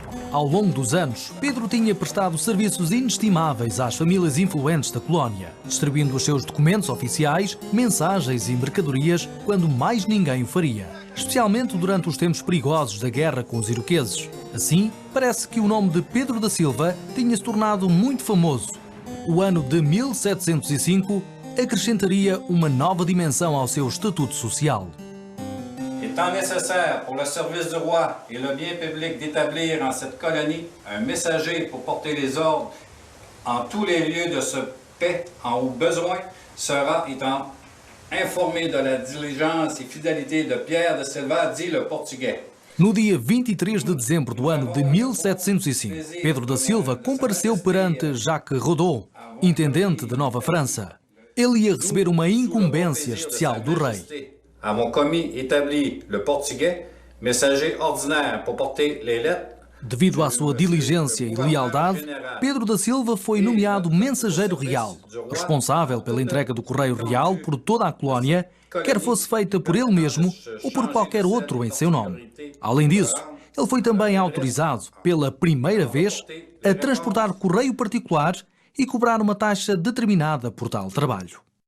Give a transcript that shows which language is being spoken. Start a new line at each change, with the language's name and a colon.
Portuguese: Ao longo dos anos, Pedro tinha prestado serviços inestimáveis às famílias influentes da colónia, distribuindo os seus documentos oficiais, mensagens e mercadorias quando mais ninguém o faria, especialmente durante os tempos perigosos da guerra com os iroqueses. Assim, parece que o nome de Pedro da Silva tinha se tornado muito famoso. O ano de 1705 acrescentaria uma nova dimensão ao seu estatuto social.
French: Étant nécessaire pour le service du roi et le bien public d'établir en cette colonie un messager pour porter les ordres en tous les lieux de ce paix en où besoin sera étant informé de la diligence et fidélité de Pierre da Silva, dit le portugais.
Portuguese: No dia 23 de dezembro do ano de 1705, Pedro da Silva compareceu perante Jacques Rodot, intendente de Nova França. Ele ia receber uma incumbência especial do rei.
French: À mon commis établi le portugais, messager ordinaire pour porter les lettres.
Portuguese: Devido à sua diligência e lealdade, Pedro da Silva foi nomeado mensageiro real, responsável pela entrega do correio real por toda a colónia, quer fosse feita por ele mesmo ou por qualquer outro em seu nome. Além disso, ele foi também autorizado, pela primeira vez, a transportar correio particular e cobrar uma taxa determinada por tal trabalho.